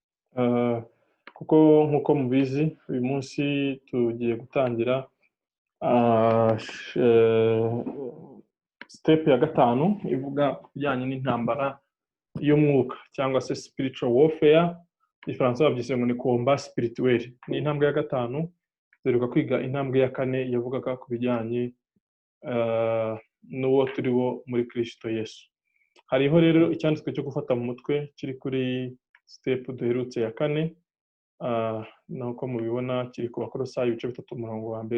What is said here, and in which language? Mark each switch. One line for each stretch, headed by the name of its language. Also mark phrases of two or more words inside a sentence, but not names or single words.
Kinyarwanda: kuko nk'uko mubizi uyu munsi tugiye gutangira step ya gatanu ivuga ku bijyanye n'intambara y'umwuka cyangwa se
English: spiritual warfare,
Kinyarwanda: igifaransa babyise ngo ni
French: combat spirituel.
Kinyarwanda: Ni intambwe ya gatanu, duheruka kwiga intambwe ya kane yavugaga ku bijyanye n'uwo turi wo muri Kristo Yesu. Hariho rero icyanditswe cyo gufata mu mutwe kiri kuri step duherutse ya kane, nuko mubibona kiri ku Bakolosayi ibice 3 umurongo wa mbere.